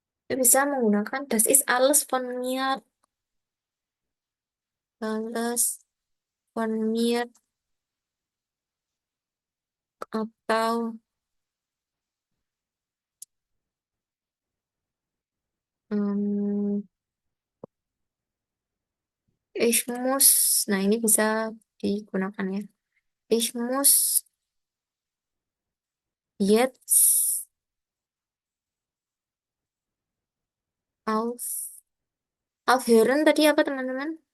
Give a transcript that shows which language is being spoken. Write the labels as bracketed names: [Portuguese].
[Indonesian] Bisa menggunakan [German] das ist alles von mir, alles von mir, atau em, ich muss. [Indonesian] Nah, ini bisa digunakan ya. [German] Ich muss jetzt auf aufhören [Indonesian] tadi apa teman-teman?